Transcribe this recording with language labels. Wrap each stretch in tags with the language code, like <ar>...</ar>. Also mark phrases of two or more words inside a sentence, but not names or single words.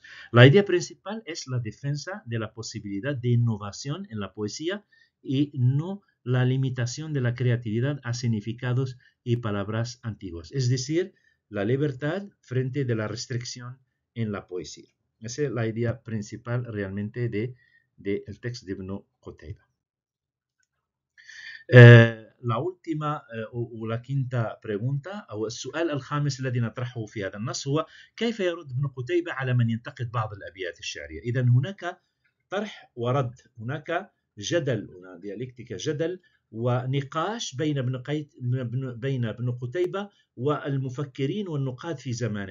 <es>La idea principal es la defensa de la posibilidad de innovación en la poesía y no la limitación de la creatividad a significados y palabras antiguas. Es decir, la libertad frente de la restricción en la poesía. Esa es la idea principal realmente del texto de Ibn Qutayba. la última</es> <ar>ولا</ar> <es>quinta pregunta</es> <ar>أو السؤال الخامس الذي نطرحه في هذا النص هو: كيف يرد ابن قتيبة على من ينتقد بعض الأبيات الشعرية؟ إذن هناك طرح ورد، هناك جدل، هنا ديالكتيكا، جدل ونقاش بين ابن قتيبة والمفكرين والنقاد في زمانه.</ar>